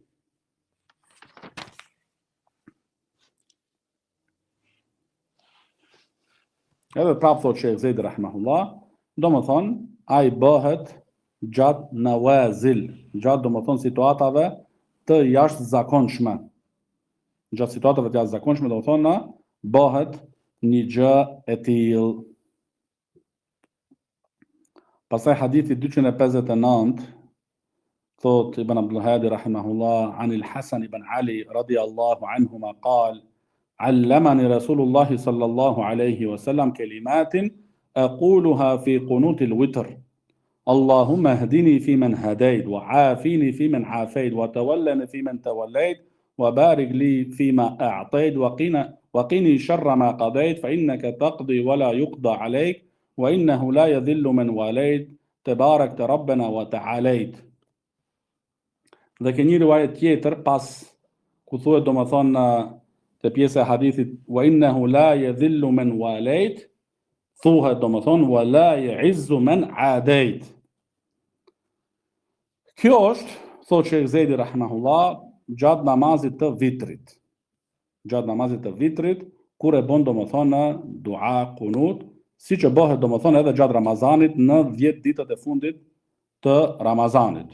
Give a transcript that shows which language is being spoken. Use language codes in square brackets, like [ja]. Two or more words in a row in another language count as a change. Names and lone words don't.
[sq] Edhe prapë thot Sheikh Zejdi rahimahullah, domethënë ai bëhet gjatë nawazil, gjatë domethënë situatave të jashtëzakonshme. Gjatë situatave të jashtëzakonshme domethënë bëhet një gjë e tillë. Pastaj hadithi 259 thot Ibn Abdul Hadi rahimahullah an al-Hasan ibn Ali [ar] رضي الله عنهما قال علمني رسول الله صلى الله عليه وسلم كلمات أقولها في قنوت الوتر اللهم اهدني فيمن هديت وعافيني فيمن عافيت وتولني فيمن توليت وبارك لي فيما أعطيت وقني شر ما قضيت فإنك تقضي ولا يقضى عليك وإنه لا يذل من واليت، تباركت ربنا وتعاليت. [sq] Dhe ke një rivajet tjetër pas ku thuhet domethënë te pjesa e hadithit [ar] وإنه لا يذل من واليت, [sq] thuhet domethënë [ar] ولا يعز من عاديت. [sq] Kjo është, thotë Sheikh Zedi rahimahullah, gjatë namazit të vitrit. Gjatë namazit të vitrit, kur e bën domethënë dua, kunut, siç e bëhet domethënë edhe gjatë Ramazanit në 10 ditët e fundit të Ramazanit.